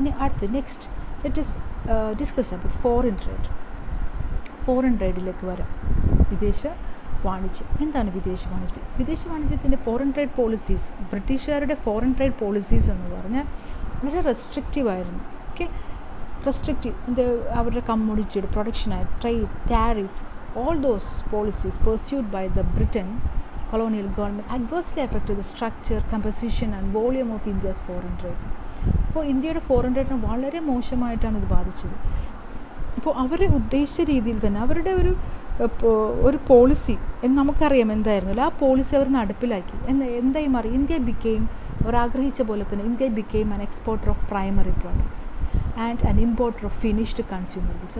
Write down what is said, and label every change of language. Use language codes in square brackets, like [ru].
[ml] ഇനി അടുത്ത് [en] Next let us discuss about foreign trade. [ml] Foreign ട്രേഡിലേക്ക് വരാം. വിദേശ വാണിജ്യം. എന്താണ് വിദേശ വാണിജ്യം? വിദേശ വാണിജ്യത്തിൻ്റെ ഫോറിൻ ട്രേഡ് പോളിസീസ്, ബ്രിട്ടീഷുകാരുടെ ഫോറിൻ ട്രേഡ് പോളിസീസ് എന്ന് പറഞ്ഞാൽ വളരെ റെസ്ട്രിക്റ്റീവ് ആയിരുന്നു. ഓക്കെ, റെസ്ട്രിക്റ്റീവ്, അവരുടെ കമ്മോഡിറ്റിയുടെ പ്രൊഡക്ഷനായി trade, tariff, [en] all those policies pursued by the Britain colonial government adversely affected the structure, composition and volume of India's foreign trade. [ml] അപ്പോൾ ഇന്ത്യയുടെ foreign ട്രേഡിനെ വളരെ മോശമായിട്ടാണ് ഇത് ബാധിച്ചത്. അപ്പോൾ അവർ ഉദ്ദേശിച്ച രീതിയിൽ തന്നെ അവരുടെ ഒരു പോളിസി നമുക്കറിയാം എന്തായിരുന്നല്ലോ, ആ പോളിസി അവർ നടപ്പിലാക്കി. എന്തായി മാറി? [en] India became, [ml] അവർ ആഗ്രഹിച്ച പോലെ തന്നെ [en] India became an exporter of primary products and an importer of finished consumer goods.